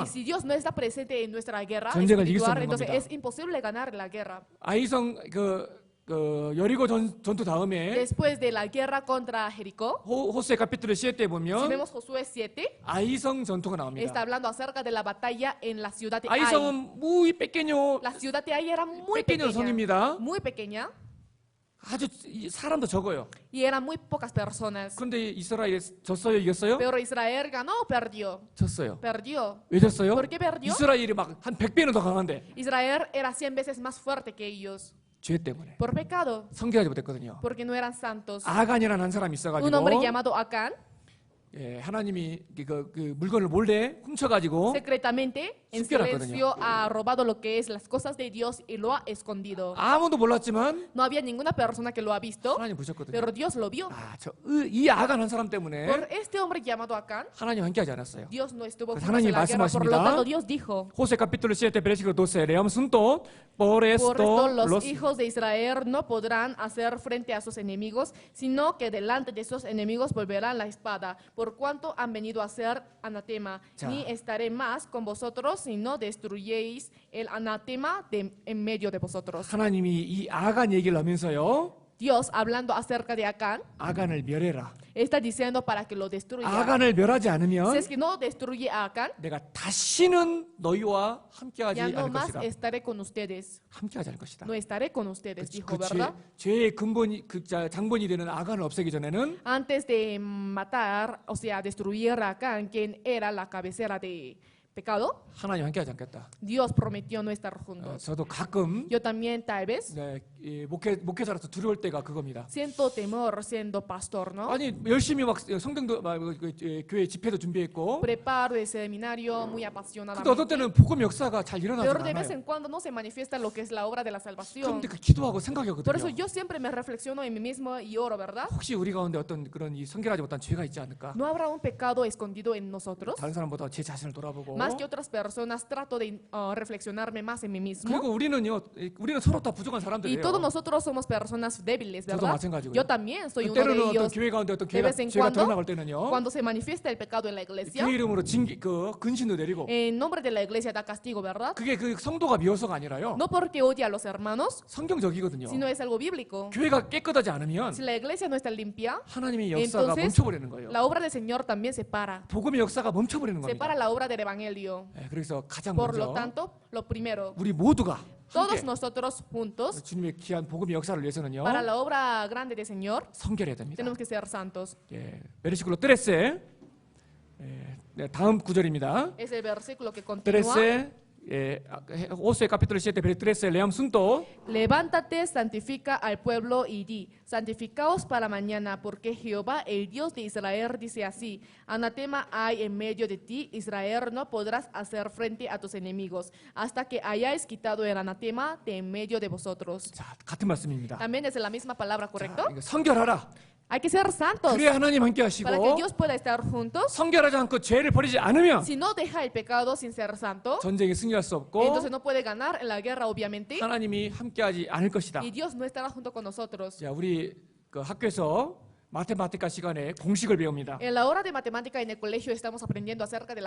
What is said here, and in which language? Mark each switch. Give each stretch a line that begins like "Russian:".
Spanish: Y si Dios no está presente en nuestra guerra
Korean: 전쟁을 이길 수
Spanish: espiritual,
Korean: 없는
Spanish: entonces
Korean: 겁니다.
Spanish: es imposible ganar la guerra.
Korean: 아이성 그 여리고 전투 다음에
Spanish: Después de la guerra contra Jericó,
Korean: 호수의 카피투르 7때
Spanish: si
Korean: 보면
Spanish: vemos Josué 7,
Korean: 아이성 전투가
Spanish: está
Korean: 나옵니다.
Spanish: hablando acerca de la batalla en la ciudad de Ai.
Korean: 아이성은
Spanish: muy pequeño La ciudad de Ai era muy pequeño pequeña,
Korean: 성입니다.
Spanish: muy pequeña,
Korean: 아주 사람도 적어요.
Spanish: y eran muy pocas personas.
Korean: 근데 이스라엘 졌어요, 이겼어요?
Spanish: Pero Israel ganó o perdió.
Korean: 졌어요.
Spanish: Perdió.
Korean: 왜 졌어요?
Spanish: ¿Por qué perdió?
Korean: 이스라엘이 막 한 100배는 더 강한데
Spanish: Israel era 100 veces más fuerte que ellos.
Korean: 죄 때문에
Spanish: Por pecado,
Korean: 성결하지 못했거든요.
Spanish: porque no eran santos.
Korean: 아간이라는 한 사람이
Spanish: Un hombre
Korean: 있어가지고
Spanish: llamado Acán,
Korean: 예, 하나님이 그 물건을 몰래 훔쳐가지고
Spanish: secretamente, en
Korean: 숨겨놨거든요.
Spanish: silencio, ha robado lo que es las cosas de Dios y lo ha escondido.
Korean: 아무도 몰랐지만
Spanish: No había ninguna persona que lo ha visto,
Korean: 하나님 보셨거든요.
Spanish: pero Dios lo vio.
Korean: 이 아간 한 사람 때문에
Spanish: Por este hombre llamado Acán,
Korean: 하나님 함께하지 않았어요.
Spanish: Dios no estuvo Pues junto en
Korean: 하나님이
Spanish: la guerra. Por lo
Korean: 말씀하십니다.
Spanish: tanto, Dios dijo: 호세 capítulo 7 versículo 12 leamos juntos. Por Por esto esto los hijos de Israel no podrán hacer frente a sus enemigos, sino que delante de sus enemigos volverán la espada, por cuanto han venido a ser anatema.
Korean: 자.
Spanish: Ni estaré más con vosotros, si no destruyéis el anatema en medio de vosotros.
Korean: 하나님이 이 아간 얘기를 하면서요.
Spanish: Dios, hablando acerca de Acán,
Korean: 아간을 멸해라.
Spanish: está diciendo para que lo destruya.
Korean: 아간을 멸하지
Spanish: Si
Korean: 않으면
Spanish: es que no destruye a Acán,
Korean: 내가 다시는 너희와 함께하지
Spanish: ya no
Korean: 않을
Spanish: más
Korean: 것이다.
Spanish: estaré con ustedes.
Korean: 함께하지 않을 것이다.
Spanish: No estaré con ustedes,
Korean: 그
Spanish: dijo, ¿verdad?
Korean: 죄의 근본이 장본이 되는 아간을 없애기 전에는
Spanish: Antes de matar, o sea, destruir a Acán, quien era la cabecera de pecado,
Korean: 하나님 함께하지 않겠다.
Spanish: Dios prometió no estar juntos.
Korean: 저도 가끔
Spanish: Yo también, tal vez,
Korean: 네, 이 목회자로서 두려울 때가 그겁니다.
Spanish: siento temor siendo pastor, ¿no?
Korean: 아니 열심히 막 성경도 교회 집회도 준비했고,
Spanish: Preparo el seminario muy
Korean: 근데
Spanish: apasionadamente.
Korean: 어떤 때는 복음 역사가 잘 일어나지
Spanish: Pero de vez
Korean: 않아요.
Spanish: en cuando no se manifiesta lo que es la obra de la salvación.
Korean: 그런데 그 기도하고
Spanish: Por eso
Korean: 생각하거든요.
Spanish: yo siempre me reflexiono en mí mismo y oro, ¿verdad?
Korean: 혹시 우리 가운데 어떤 그런 이 성결하지 못한 죄가 있지 않을까?
Spanish: ¿No habrá un pecado escondido en nosotros?
Korean: 다른 사람보다 제 자신을 돌아보고.
Spanish: Más que otras personas, trato de reflexionarme más en mí mismo.
Korean: 그리고 우리는 서로 다 부족한 사람들이에요.
Spanish: todos nosotros somos personas débiles,
Korean: 저도
Spanish: ¿verdad?
Korean: 마찬가지고요.
Spanish: Yo también soy uno de
Korean: 때로는 어떤
Spanish: ellos.
Korean: 교회 가운데 어떤
Spanish: De vez en
Korean: 죄가
Spanish: cuando,
Korean: 드러나갈 때는요.
Spanish: cuando se manifiesta el pecado en la iglesia,
Korean: 교회 이름으로 근신도 내리고.
Spanish: en nombre de la iglesia da castigo, ¿verdad?
Korean: 그게 그 성도가 미워서가 아니라요.
Spanish: No porque odia a los hermanos,
Korean: 성경적이거든요.
Spanish: sino es algo bíblico.
Korean: 교회가 깨끗하지 않으면
Spanish: Si la iglesia no está limpia,
Korean: 하나님의 역사가
Spanish: entonces
Korean: 멈춰버리는 거예요.
Spanish: la obra del Señor también se para.
Korean: 복음의 역사가 멈춰버리는
Spanish: Se para
Korean: 겁니다.
Spanish: la obra del evangelio.
Korean: 네, 그래서 가장
Spanish: Por lo
Korean: 먼저
Spanish: tanto, lo primero,
Korean: 우리 모두가
Spanish: todos
Korean: 함께
Spanish: nosotros juntos,
Korean: 주님의 귀한 복음의 역사를 위해서는요.
Spanish: para la obra grande del Señor,
Korean: 성결해야 됩니다.
Spanish: tenemos que ser santos.
Korean: 예, 베르시클로 13 네, 다음 구절입니다.
Spanish: Es el versículo que continúa. 13 Josué capítulo 7 versículo 13 leamos juntos. Levántate, santifica al pueblo y di: santificaos para mañana, porque Jehová, el Dios de Israel, dice así: anatema hay en medio de ti, Israel, no podrás hacer frente a tus enemigos, hasta que hayáis quitado el anatema de en medio de vosotros.
Korean: 자, 같은 말씀입니다.
Spanish: También es la misma palabra, ¿correcto?
Korean: 자, 성결하라.
Spanish: Hay que ser santos
Korean: 그래야 하나님 함께
Spanish: para que
Korean: 하시고
Spanish: Dios pueda estar juntos.
Korean: 성결하지 않고 죄를 버리지 않으면
Spanish: Si no deja el pecado sin ser santo,
Korean: 전쟁에 승리할 수 없고
Spanish: entonces no puede ganar en la guerra, obviamente,
Korean: 하나님이 함께하지 않을 것이다.
Spanish: y Dios no estará junto con nosotros.
Korean: 자, 우리 그 학교에서 마테마티카 시간에 공식을 배웁니다.
Spanish: En la hora de matemática en el colegio estamos aprendiendo acerca de la